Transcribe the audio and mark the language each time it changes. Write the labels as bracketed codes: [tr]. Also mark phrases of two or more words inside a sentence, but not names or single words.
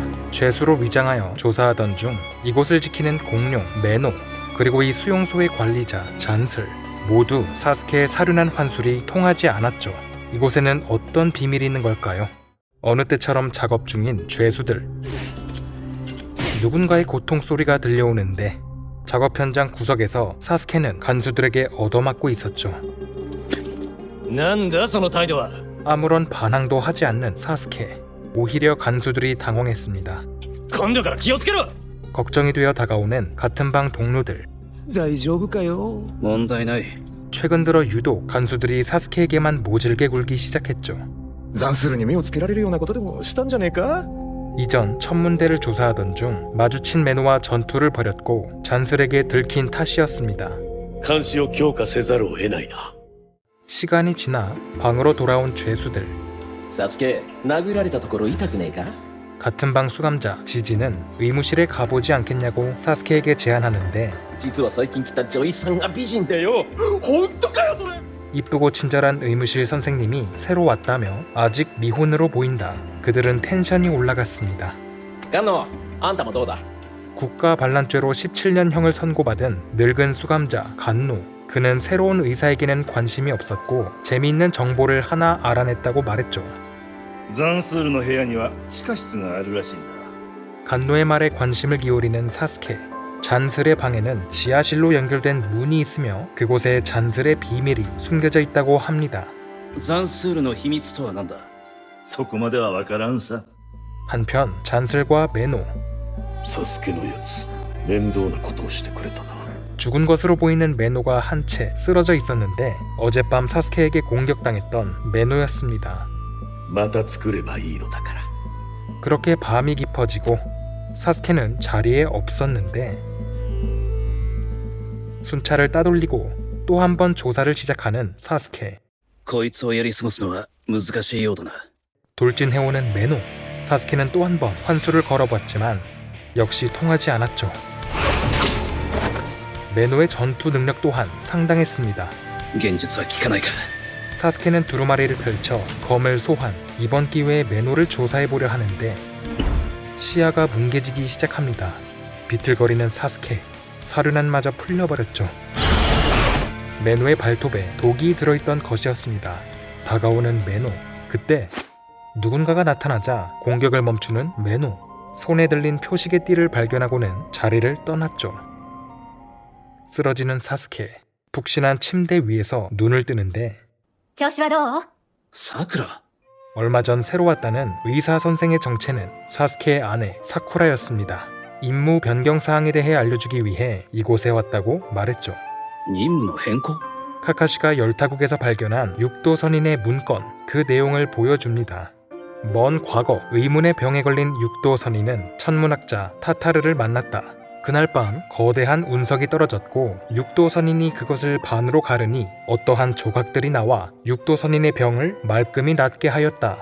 [ko] 죄수로 위장하여 조사하던 중 이곳을 지키는 공룡 메노, 그리고 이 수용소의 관리자 잔슬, 모두 사스케의 사륜한 환술이 통하지 않았죠. 이곳에는 어떤 비밀이 있는 걸까요? 어느 때처럼 작업 중인 죄수들. 누군가의 고통 소리가 들려오는데 작업 현장 구석에서 사스케는 간수들에게 얻어맞고 있었죠. [ja] なんだその態度は。 [ko] 아무런 반항도 하지 않는 사스케. 오히려 간수들이 당황했습니다. [ja] 今度から気をつけろ。 [ko] 걱정이 되어 다가오는 같은 방 동료들. [ja] 大丈夫かよ。問題ない。 [ko] 최근 들어 유독 간수들이 사스케에게만 모질게 굴기 시작했죠. [ja] ザンスルに目をつけられるようなことでもしたんじゃねえか。 [ko] 이전 천문대를 조사하던 중 마주친 메노와 전투를 벌였고 잔슬에게 들킨 탓이었습니다. [ja] 監視を強化せざるを得ないな。 [ko] 시간이 지나 방으로 돌아온 죄수들. [ja] サスケ、殴られたところ痛くねえか？ [ko] 같은 방 수감자 지지는 의무실에 가보지 않겠냐고 사스케에게 제안하는데 [ja] 実は最近来た女医さんが美人だよ。本当かよそれ。 [ko] 이쁘고 친절한 의무실 선생님이 새로 왔다며 아직 미혼으로 보인다. 그들은 텐션이 올라갔습니다. [ja] ガンノ、あんたもどうだ？ [ko] 국가 반란죄로 17년형을 선고받은 늙은 수감자 간노. 그는 새로운 의사에게는 관심이 없었고 재미있는 정보를 하나 알아냈다고 말했죠. [ja] ザンスールの部屋には地下室があるらしいんだ。 [ko] 간노의 말에 관심을 기울이는 사스케. 잔슬의 방에는 지하실로 연결된 문이 있으며 그곳에 잔슬의 비밀이 숨겨져 있다고 합니다. [ja] ザンスールの秘密とは何だ。そこまではわからんさ。 [ko] 한편 잔슬과 메노. [ja] サスケのやつ面倒なことをしてくれたな。 [ko] 죽은 것으로 보이는 메노가 한 채 쓰러져 있었는데 어젯밤 사스케에게 공격당했던 메노였습니다. [ja] また作ればいいのだから。 [ko] 그렇게 밤이 깊어지고 사스케는 자리에 없었는데 순찰을 따돌리고 또 한 번 조사를 시작하는 사스케. [ja] こいつをやり過ごすのは難しいようだな。 [ko] 돌진해오는 메노. 사스케는 또 한 번 환수를 걸어봤지만 역시 통하지 않았죠. 메노의 전투 능력 또한 상당했습니다. [ja] 現実は効かないか。 [ko] 사스케는 두루마리를 펼쳐 검을 소환. 이번 기회에 메노를 조사해보려 하는데 시야가 뭉개지기 시작합니다. 비틀거리는 사스케. 사륜안마저 풀려버렸죠. 메노의 발톱에 독이 들어있던 것이었습니다. 다가오는 메노. 그때 누군가가 나타나자 공격을 멈추는 메노. 손에 들린 표식의 띠를 발견하고는 자리를 떠났죠. 쓰러지는 사스케. 푹신한 침대 위에서 눈을 뜨는데 [ja] 調子はどう？さくら。 [ko] 얼마 전 새로 왔다는 의사 선생의 정체는 사스케의 아내 사쿠라였습니다. 임무 변경 사항에 대해 알려주기 위해 이곳에 왔다고 말했죠. [ja] 任務の変更。 [ko] 카카시가 열타국에서 발견한 육도 선인의 문건, 그 내용을 보여줍니다. 먼 과거 의문의 병에 걸린 육도 선인은 천문학자 타타르를 만났다. 그날 밤 거대한 운석이 떨어졌고 육도 선인이 그것을 반으로 가르니 어떠한 조각들이 나와 육도 선인의 병을 말끔히 낫게 하였다.